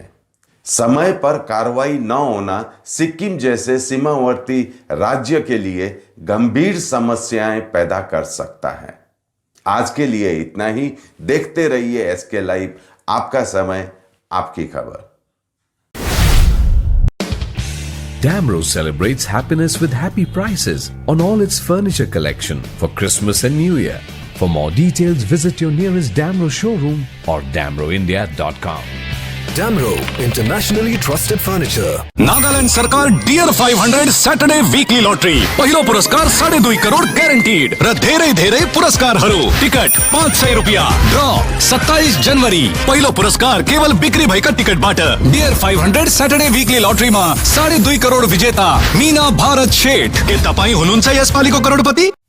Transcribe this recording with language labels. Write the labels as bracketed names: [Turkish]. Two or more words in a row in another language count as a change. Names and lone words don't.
[Hindi] समय पर कार्रवाई न होना सिक्किम जैसे सीमावर्ती राज्य के लिए गंभीर समस्याएं पैदा कर सकता है। आज के लिए इतना ही। देखते रहिए SK लाइव, आपका समय, आपकी खबर। [English] Damro celebrates happiness with happy prices on all its furniture collection for Christmas and New Year. For more details, visit your nearest Damro showroom or damroindia.com. Damro, internationally trusted furniture. [Nepali] नागालैंड सरकार डियर 500 सैटरडे वीकली लॉटरी पहिलो पुरस्कार 2.5 करोड़ गारंटीड र धेरै पुरस्कारहरू। टिकट 500 रुपियाँ। ड्र 27 जनवरी। पहिलो पुरस्कार केवल बिक्री भएका टिकटबाट। डियर 500 सैटरडे वीकली लॉटरीमा 2.5 करोड़ विजेता मीना भारत शेठ। के तपाईँ हुनुहुन्छ यसपालिको करोडपति?